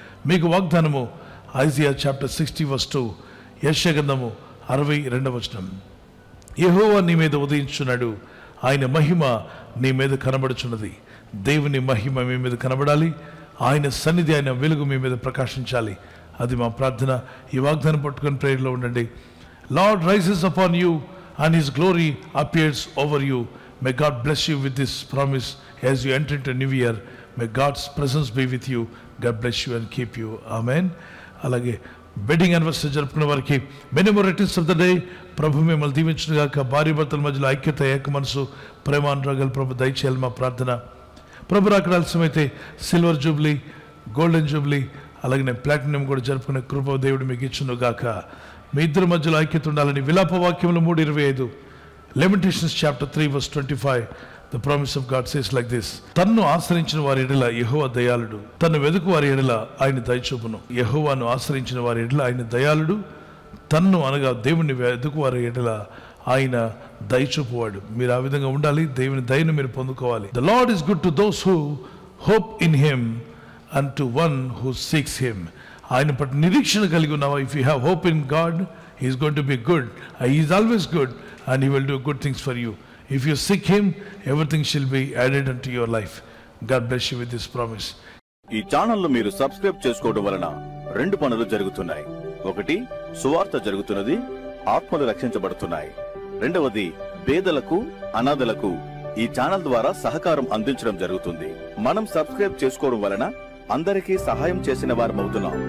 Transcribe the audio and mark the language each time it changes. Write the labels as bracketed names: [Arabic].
[Telugu] మీకు వాగ్దానము Isaiah chapter 60:2, యెషయా గ్రంథము 62. యెహోవా నీ మీద ఉదయించున్నాడు, ఆయన మహిమ నీ మీద కనబడుచున్నది. దేవుని మహిమ మీ మీద కనబడాలి, ఆయన సన్నిధి, ఆయన వెలుగు మీ మీద ప్రకాశించాలి. అది మా ప్రార్థన. ఈ వాగ్దానం పట్టుకొని ప్రేయర్లో ఉండండి. [English] Lord rises upon you and his glory appears over you. May God bless you with this promise as you enter into a new year. May God's presence be with you. God bless you and keep you. Amen. అలాగే wedding anniversary [Telugu] జరుపుకున్న వారికి [English] Many more returns of the day. [Telugu] ప్రభు మిమ్మల్ని దీవించుగాక. భార్య భర్తల మధ్యలో ఐక్యత, ఏక మనసు, ప్రేమానురాగాలు ప్రభు దయచేయాలి మా ప్రార్థన. ప్రభు రాకడ ఆలస్యమైతే సిల్వర్ జూబ్లీ, గోల్డెన్ జూబ్లీ, అలాగే ప్లాటినం కూడా జరుపుకునే కృప దేవుడు మీకు ఇచ్చునుగాక. మీ ఇద్దరి మధ్యలో ఐక్యత ఉండాలని విలాప వాక్యములు 3:25, లెమెంటేషన్స్ chapter 3:25. [English] The promise of God says like this: [Telugu] తన్ను ఆశ్రయించిన వారి ఎడల యెహోవా దయాళుడు, తన్ను వెదుకు వారి ఎడల ఆయన దయచూపును. యెహోవాను ఆశ్రయించిన వారి ఎడల ఆయన దయాళుడు, తన్ను అనగా దేవుని వెదుకు వారి ఎడల ఆయన దయచూపువాడు. మీరు ఆ విధంగా ఉండాలి. దేవుని దయను మీరు పొందుకోవాలి. [English] The Lord is good to those who hope in him and to one who seeks him. [Telugu] ఆయన పట్ల నిరీక్షణ కలిగి ఉన్నావా? [English] If you have hope in God, he is going to be good. He is always good and he will do good things for you. If you seek him, everything shall be added unto your life. God bless you with this promise. [Telugu] ఈ channel ను మీరు subscribe చేసుకోవడం వలన 2 పనులు జరుగుతున్నాయి. ఒకటి, సువార్త జరుగుతున్నది, ఆత్మలు రక్షించబడుతున్నాయి. రెండవది, పేదలకు అనాథలకు ఈ ఛానల్ ద్వారా సహకారం అందించడం జరుగుతుంది. మనం సబ్స్క్రైబ్ చేసుకోవడం వలన అందరికీ సహాయం చేసిన వారమవుతున్నాం.